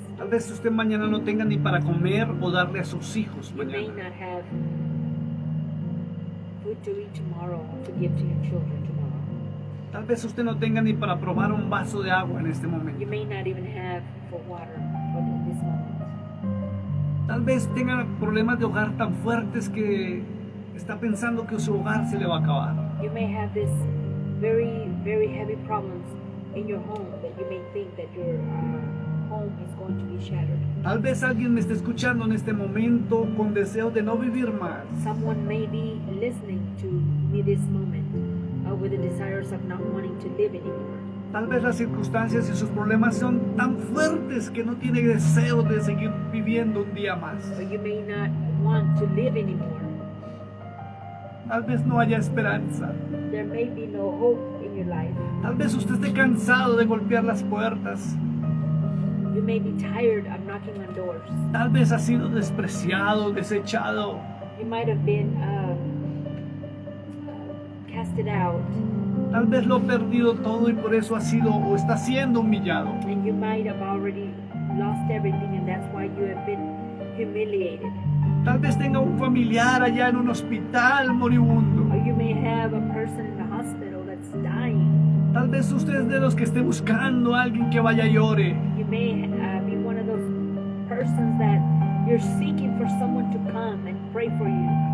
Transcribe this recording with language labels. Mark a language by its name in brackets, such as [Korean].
[Spanish] Tal vez usted mañana no tenga ni para comer o darle a sus hijos [English] You may [Spanish] mañana. [English] not have food to eat tomorrow, to give to your children tomorrow. [Spanish] Tal vez usted no tenga ni para probar un vaso de agua en este [English] You [Spanish] momento. [English] may not even have for water in this moment. [Spanish] Tal vez tenga problemas de hogar tan fuertes que está pensando que su hogar se le va a acabar. [English] You may have this very heavy problems in your home that you may think that your home is going to be shattered. [Spanish] Tal vez alguien me esté escuchando en este momento con deseo de no vivir más. [English] Someone may be listening to me this moment with the desires of not wanting to live anymore. [Spanish] Tal vez las circunstancias y sus problemas son tan fuertes que no tiene deseo de seguir viviendo un día más. [English] Or you may not want to live anymore. [Spanish] Tal vez no haya esperanza. [English] There may be no hope in your life. [Spanish] Tal vez usted esté cansado de golpear las puertas. [English] You You may be tired of knocking on doors. [Spanish] Tal vez has sido despreciado, desechado. [English] You might have been casted out, [Spanish] Tal vez lo ha perdido todo y por eso ha sido o está siendo humillado. [English] and you might have already lost everything, and that's why you have been humiliated. [Spanish] Tal vez tenga un familiar allá en un hospital moribundo. [English] Or you may have a person in the hospital that's dying. [Spanish] Tal vez usted es de los que esté buscando a alguien que vaya y ore. [English] You may be one of those persons that you're seeking for someone to come and pray for you.